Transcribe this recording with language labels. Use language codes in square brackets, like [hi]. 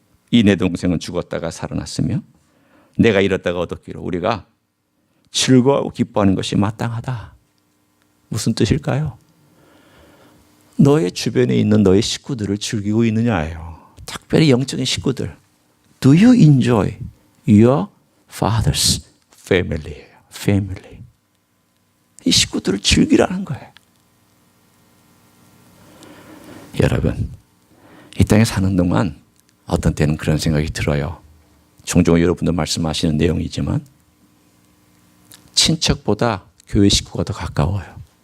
[ko] 이 내 동생은 죽었다가 살아났으며 내가 잃었다가 얻었기로 우리가 즐거워하고 기뻐하는 것이 마땅하다. 무슨 뜻일까요? 너의 주변에 있는 너의 식구들을 즐기고 있느냐예요. 특별히 영적인 식구들. [en] Do you enjoy your father's family예요. family. [ko] 이 식구들을 즐기라는 거예요. 여러분, 이 땅에 사는 동안 어떤 때는 그런 생각이 들어요. 종종 여러분도 말씀하시는 내용이지만 친척보다 교회 식구가 더 가까워요.